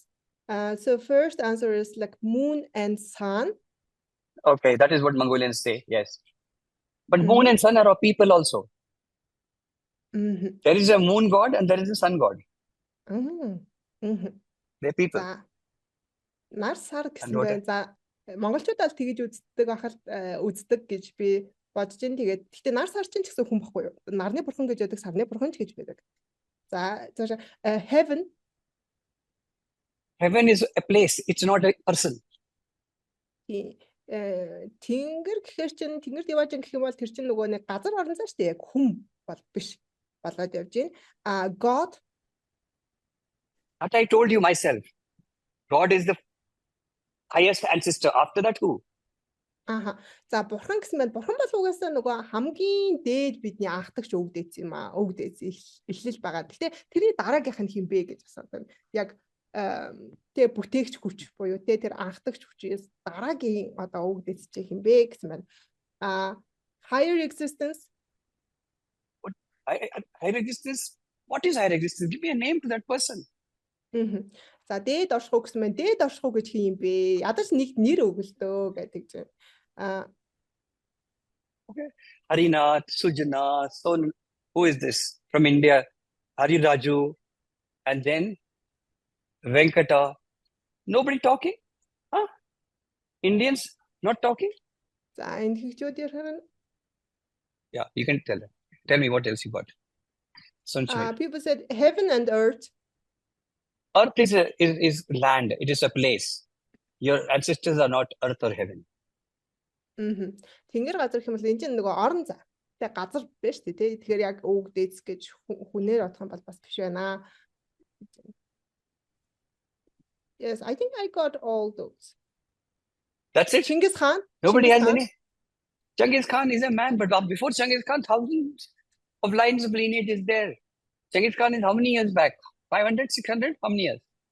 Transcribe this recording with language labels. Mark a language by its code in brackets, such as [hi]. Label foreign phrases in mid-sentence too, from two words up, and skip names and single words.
[en] So first answer is like moon and sun. Okay, that is what Mongolians say. Yes. But moon and sun are people also. There is a moon god and there is a sun god. They're people. [mn] Нар сар гэсэн байна. За монголчууд бол тэгэж үздэг ахал үздэг гэж би бодож ин тэгээд гэхдээ нар сар чинь ч гэсэн хүн баггүй юу? Нарны бурхан гэж байдаг, сарны бурхан ч гэж байдаг. [en] За heaven is a place. It's not a person. [mn] Тэнгэр гэхээр чинь тэнгэр диваажин гэх юм бол тэр чинь нөгөө нэг газар орон зай шүү дээ. Яг хүм бол биш болоод явж байна. [en] God. That I told you myself. God is the highest ancestor. After that, who? [mn] За бурхан гэсэн байна. Бурхан бол угаасаа нөгөө хамгийн дээд бидний анхдагч өвөг дээдс юм аа. Өвөг дээдс эхлэл байгаа. Гэхдээ тэрний дараагийнх нь хин бэ гэж асуусан. Яг тэгээ бүтээгч хүч буюу тэр анхдагч хүчээс дараагийн одоо өвөг дээдс чи хин бэ гэсэн байна. [en] Higher existence. Higher existence? What is higher existence? Give me a name to that person. [mn] За дээд оршихуй гэсэн байна. Дээд оршихуй гэж хин юм бэ? Ядаж нэг нэр өгөлтөө гэдэг чинь. [en] Okay. Harinath, Sujana, Son. Who is this? From India. Hari Raju. And then Venkata. Nobody talking? Huh? Indians not talking? [mn] За энэ хэгжүүд ярих. [en] Yeah, you can tell them. Tell me what else you got. People said heaven and earth. Earth is land. It is a place. Your ancestors are not earth or heaven. [mn] Тэнгэр газар гэх юм бол энэ чинь нөгөө орон зай. Тэгээ газар биш тий. Тэгэхээр яг өвөг дээдс гэж хүнээр бодох юм бол бас биш байна. [en] Yes, I think I got all those. That's it. Genghis Khan. Nobody has any. Genghis Khan is a man, but before Genghis Khan, thousands of lines of lineage is there. Genghis Khan is how many years back? 500, 600? How many years?